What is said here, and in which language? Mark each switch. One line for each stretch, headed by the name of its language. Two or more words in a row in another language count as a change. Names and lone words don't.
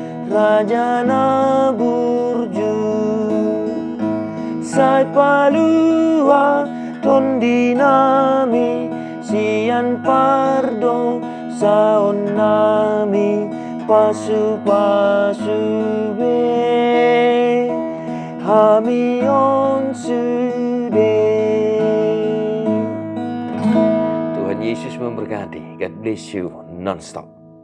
Batak Toba: Rajana burju Sai palua tondi nami Sian pardo saon nami Pasu-pasu be Hami on sude.
Indonesian: Tuhan Yesus memberkati.
English: God bless you non-stop.